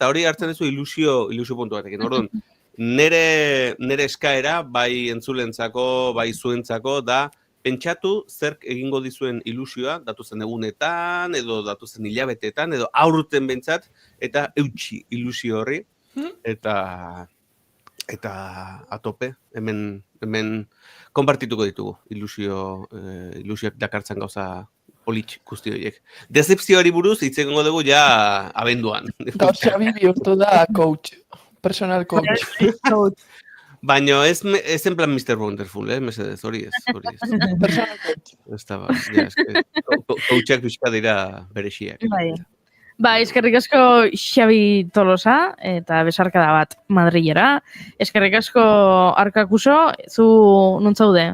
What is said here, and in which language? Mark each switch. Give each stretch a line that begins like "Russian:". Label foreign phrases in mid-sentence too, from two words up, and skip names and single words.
Basque: Eta hori hartzen dezu ilusio puntu batekin. Orduan, nire eskaera, bai entzulentzako, bai zuentzako, da, pentsatu zerk egingo dizuen ilusioa, datuzen egunetan, edo datuzen hilabetetan, edo aurten bentsat, eta eutxi ilusio horri, eta atope, hemen konpartituko ditugu ilusioak dakartzen gauza politx guzti horiek. Decepzioari buruz hitz egingo dugu ja abenduan. Gaur Xabi bihurtu da
English: coach, personal coach.
Basque: Baina ez
Spanish: en plan
Basque: Mr. Wonderful, mesedez, hori ez.
English: Personal coach.
Basque: Coachak pixka dira berexiak. Eskerrik asko Xabi Tolosa eta besarkada bat Madrilera. Eskerrik asko Arkakuso, zu non zaude?